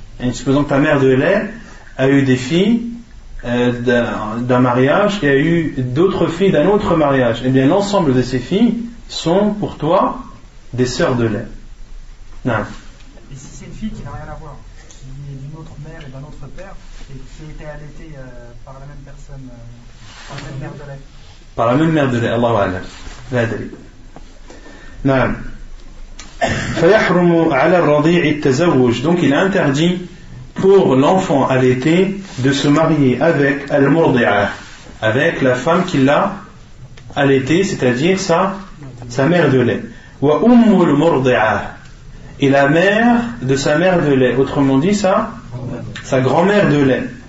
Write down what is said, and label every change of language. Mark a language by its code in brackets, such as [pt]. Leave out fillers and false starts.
[fr] Et supposons que ta mère de lait a eu des filles d'un mariage et a eu d'autres filles d'un autre mariage. Eh bien l'ensemble de ces filles sont pour toi des sœurs de lait. Non. Et si c'est une fille qui n'a rien à voir, qui est d'une autre mère et d'un autre père, et qui a été allaitée par la même personne, par la même mère de lait? Par la même mère de lait, Allahu a'lam. La dalil. Non. [ar] فيحرم على الرضيع التزوج. [fr] Donc il est interdit pour l'enfant allaité de se marier avec al-murdi'a, avec la femme qui l'a allaité, c'est-à-dire sa mère de lait. [ar] Wa ummul murdi'a, [fr] et la mère de sa mère de lait, autrement dit sa grand-mère de lait.